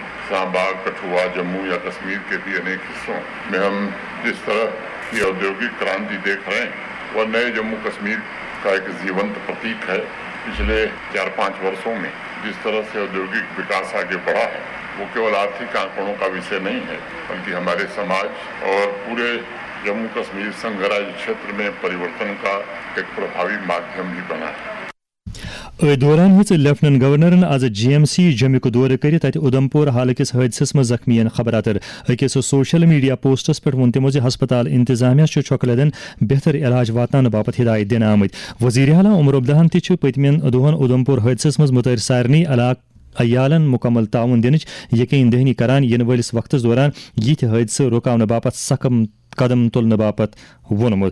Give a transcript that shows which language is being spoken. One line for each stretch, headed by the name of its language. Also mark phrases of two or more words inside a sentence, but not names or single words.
Hindi: शाह बाग, कठुआ, जम्मू या कश्मीर के भी अनेक हिस्सों में हम जिस तरह की औद्योगिक क्रांति देख रहे हैं वह नए जम्मू कश्मीर का एक जीवंत प्रतीक है. पिछले 4-5 बरसों में जिस तरह से औद्योगिक विकास आगे बढ़ा है वह केवल आर्थिक आंकड़ों का विषय नहीं है बल्कि हमारे समाज और पूरे जम्मू कश्मीर संघ राज्य क्षेत्र में परिवर्तन का एक प्रभावी माध्यम भी बना है.
Kashmiri: دوران ہز
English: Lieutenant Governoran
Kashmiri: آز جی ایم سی جمک دورہ کرت تت ادھمپور حال کس حادثس مز زخمین خبر اتر. اکس
English: social media posts
Kashmiri: پہ وون تمو ہسپتال انتظامیہ چھکہ لدن بہتر علاج واتنانے باپت ہدایت دن آمت. وزیر اعلیٰ عمر عبدالہن تہ پتمین دہن ادھمپور حادثس مز متاثر سارنی علاقہ عیالن مکمل تعاون دنچ یقین دہانی کران ین ولس وقتس دوران یہ حادثہ رکاؤنے باپت سخم قدم تلنے باپت وونمت.